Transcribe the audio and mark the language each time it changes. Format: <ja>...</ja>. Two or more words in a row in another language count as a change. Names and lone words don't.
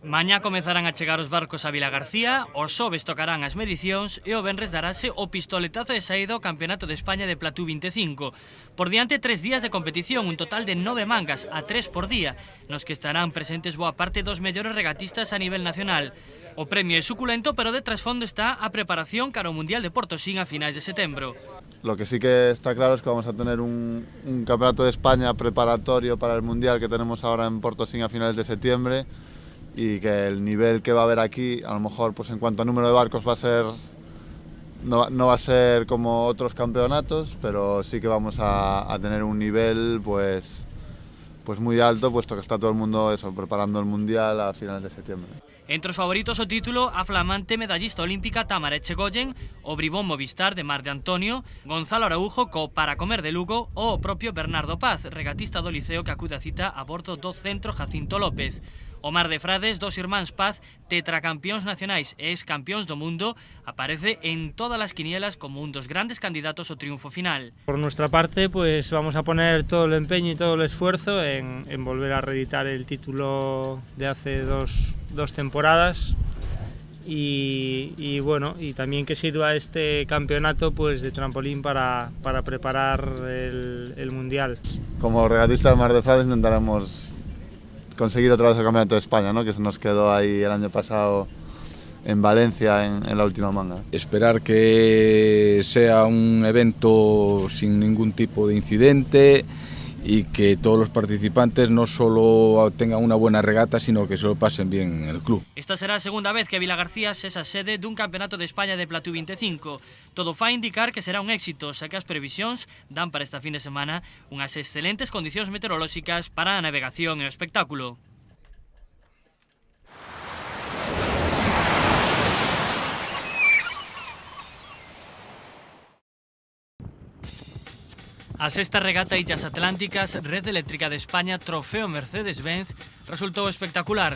<gl>Mañá comezarán a chegar os barcos a Vilagarcía, os xoves tocarán as medicións e o venres darase o pistoletazo de saída ao Campeonato de España de Platú 25. Por diante 3 días de competición, un total de 9 mangas, a 3 por día, nos que estarán presentes boa parte dos mellores regatistas a nivel nacional. O premio é suculento, pero de trasfondo está a preparación cara ao Mundial de Portosín a finais de setembro.</gl> <es>Lo que sí que está claro es que vamos a tener un Campeonato de España preparatorio para el Mundial que tenemos ahora en Portosín a finales de septiembre, y que el nivel que va a haber aquí, a lo mejor pues en cuanto a número de barcos va a ser no va a ser como otros campeonatos, pero sí que vamos a tener un nivel pues muy alto, puesto que está todo el mundo preparando el Mundial a finales de septiembre.</es> <gl>Entre os favoritos o título, a flamante medallista olímpica Tamara Echegoyen, o bribón Movistar de Mar de Antonio, Gonzalo Araujo co Para Comer de Lugo ou o propio Bernardo Paz, regatista do Liceo que acude a cita a bordo do Centro Jacinto López. O Mar de Frades, dos irmáns Paz, tetracampións nacionais e ex-campións do mundo, aparece en todas as quinielas como un dos grandes candidatos ao triunfo final.</gl> <es>Por nuestra parte, pues vamos a poner todo el empeño y todo el esfuerzo en volver a reeditar el título de hace dos temporadas y bueno, y también que sirva este campeonato pues de trampolín para preparar el Mundial. Como regatista del Mar de Frades intentaremos conseguir otra vez el Campeonato de España, ¿no? Que se nos quedó ahí el año pasado en Valencia en la última manga. Esperar que sea un evento sin ningún tipo de incidente y que todos los participantes no solo tengan una buena regata, sino que se lo pasen bien en el club.</es> <gl>Esta será a segunda vez que Vilagarcía sexa sede dun Campeonato de España de Platú 25. Todo fai indicar que será un éxito, xa que as previsións dan para esta fin de semana unhas excelentes condicións meteorolóxicas para a navegación e o espectáculo. A sexta regata Illas Atlánticas, Red Eléctrica de España, Trofeo Mercedes-Benz, resultou espectacular.</gl>